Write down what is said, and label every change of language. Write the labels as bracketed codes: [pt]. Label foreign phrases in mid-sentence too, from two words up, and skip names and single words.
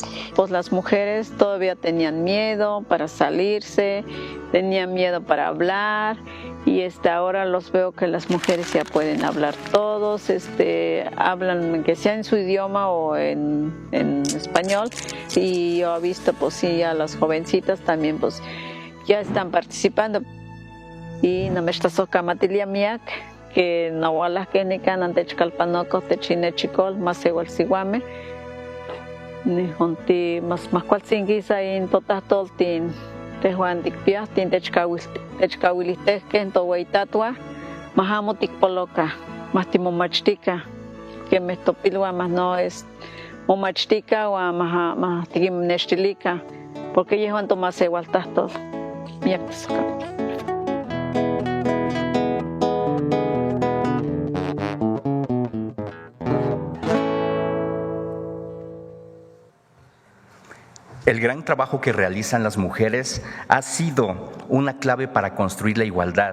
[es] Pues las mujeres todavía tenían miedo para salirse, tenían miedo para hablar y ahora los veo que las mujeres ya pueden hablar todos, hablan que sea en su idioma o en español y yo he visto pues sí a las jovencitas también pues ya están participando. [nhe] y namechtasojkamatiliamiak que nahualahkenika nantechkalpanoko techinechikol mas igualsihuame nihonti mas kualtzinkisa in totahtoltin tehuan tikpiahtin techkawilistehkeh toweitatwa mahamo tikpoloka mas timomachtika kemeh topilua [es] mas no es [nhe] momachtika ua mas tikinextilika porque yehuan tomasewaltahtol miak tisojkamati. [es] El gran trabajo que realizan las mujeres ha sido una clave para construir la igualdad.